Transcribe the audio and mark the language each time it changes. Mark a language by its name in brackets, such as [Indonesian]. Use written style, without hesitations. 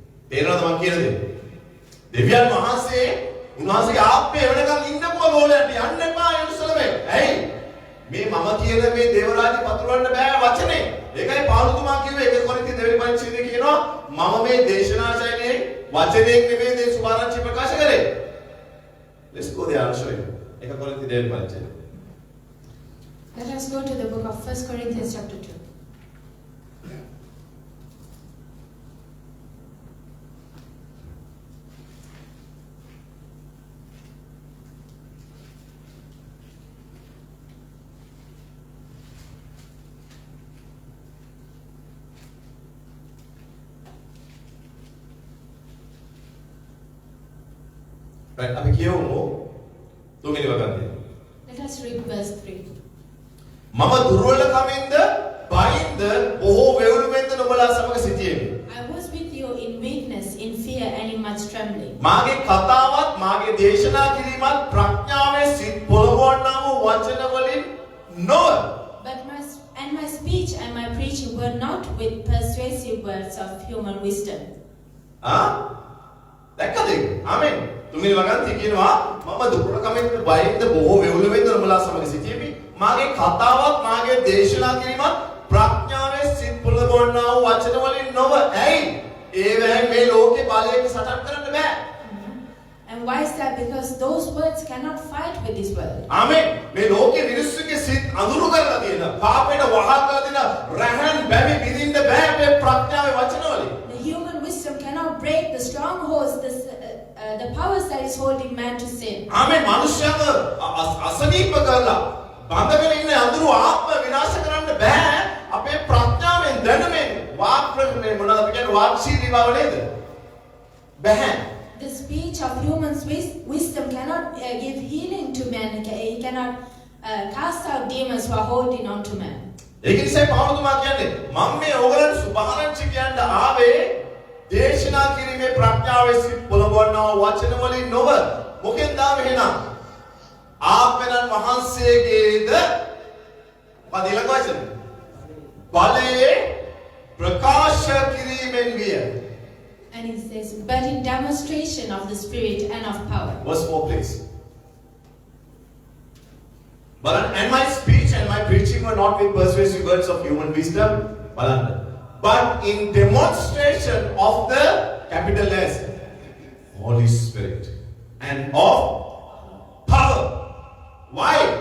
[Sinhala] තේරෙනවද මම කියන දේ? දෙවියන් වහන්සේ උන්වහන්සේගේ ආත්මය වෙනකන් ඉන්නකම ගෝලයට යන්න එපා යෙරුසලමේ. ඇයි? මේ මම කියන මේ දේව රාජ්‍ය පතුරවන්න බෑ වචනේ. ඒකයි පාවුතුමා කිව්වේ 1 කොරින්ති 2 වෙනි පරිච්ඡේදයේ කියනවා මම මේ දේශනා ශෛලියේ වචනයෙන් නෙමෙයි මේ සුභාරංචි ප්‍රකාශ කරේ. [English] Let's go there and show you. [Sinhala] 1 කොරින්ති 2 වෙනි පරිච්ඡේදය. [English] let us go to the book of 1 Corinthians chapter 2. [Sinhala] Right, අපි කියවමු තුන්වෙනි වගන්තිය. [English] Let us read verse 3. [Sinhala] මම දුර්වලකමින්ද බයින්ද බොහෝ වේවුලුමෙන්ද නුඹලා සමග සිටියෙමි. [English] I was with you in weakness, in fear, and in much trembling. [Sinhala] මාගේ කතාවත් මාගේ දේශනා කිරීමත් ප්‍රඥාවේ සිත් පොළවන්නා වූ වචන වලින් නොව. [English] But my speech and my preaching were not with persuasive words of human wisdom. [Sinhala] දැක්කද? ආමෙන්. තුන්වෙනි වගන්තිය කියනවා මම දුර්වලකමින්ද බයින්ද බොහෝ වේවුලුමෙන්ද නුඹලා සමග සිටියෙමි. මාගේ කතාවත් මාගේ දේශනා කිරීමත් ප්‍රඥාවේ සිත් පුලබවන්නා වූ වචන වලින් නොව ඇයි ඒවෙන් මේ ලෝකේ බලයක සටන් කරන්න බෑ. [English] And why is that? Because those words cannot fight with this world. [Sinhala] ආමෙන්. මේ ලෝකේ මිනිස්සුගේ සිත් අඳුරු කරලා තියෙන පාපයට වහලා දෙන රහන් බැවි විඳින්න බෑ මේ ප්‍රඥාවේ වචන වලින්. [English] The human wisdom cannot break the strongholds, the powers that is holding man to sin. [Sinhala] ආමෙන්. මනුෂ්‍යව අසනීප කරලා බඳගෙන ඉන්න අඳුරු ආත්ම විනාශ කරන්න බෑ. අපේ ප්‍රඥාවෙන් දැනුමෙන් වාක් ප්‍රඥේ මොනවද කියන්නේ වාක්ශීලී බව නේද? බෑ. [English] The speech of human's wisdom cannot give healing to man. He cannot cast out demons who are holding on to man. [Sinhala] ඒක නිසා පවුතුමා කියන්නේ මම මේ ඕගලන්ට සුභාරංචි කියන්න ආවේ දේශනා කිරීමේ ප්‍රඥාවේ සිත් පොළඹවනා වචන වලින් නොව මොකෙන්ද ආවේ එහෙනම් ආත්මයන් වහන්සේගේද පදිලක වචන බලයේ ප්‍රකාශ කිරීමෙන් විය. [English] And it says, but in demonstration of the Spirit and of power. Verse 4 please. And my speech and my preaching were not with persuasive words of human wisdom, but in demonstration of the capital S, Holy Spirit, and of power. Why?